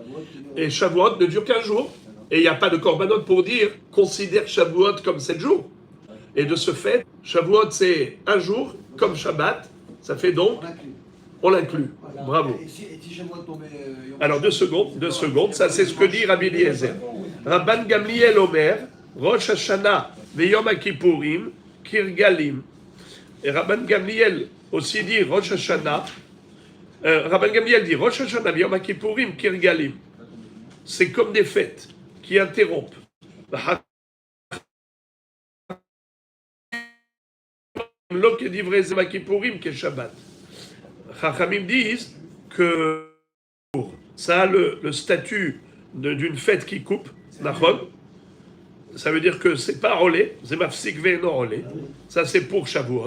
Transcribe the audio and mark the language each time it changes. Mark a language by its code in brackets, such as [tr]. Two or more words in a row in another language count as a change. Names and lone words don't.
[fr] Et Shavuot ne dure qu'un jour. Et il n'y a pas de korbanot pour dire considère Shavuot comme 7 jours. Et de ce fait, Shavuot c'est un jour, comme Shabbat. Ça fait donc, on l'inclut. Bravo. Alors 2 secondes, ça c'est ce que dit Rabbi Eliezer. [he] רבן גמליאל אומר, ראש השנה, ויום הכיפורים, כרגלים. [fr] Et Rabban Gamliel aussi dit Rosh Hashanah. Rabban Gamliel dit [he] ראש השנה, ויום הכיפורים, כרגלים. [fr] C'est comme des fêtes qui interrompent. Chachamim disent que ça a le statut d'une fête qui coupe, ça veut dire que c'est pas rolé, c'est [he] מפסיק ואינו רגל, [fr] ça c'est pour Shavuot.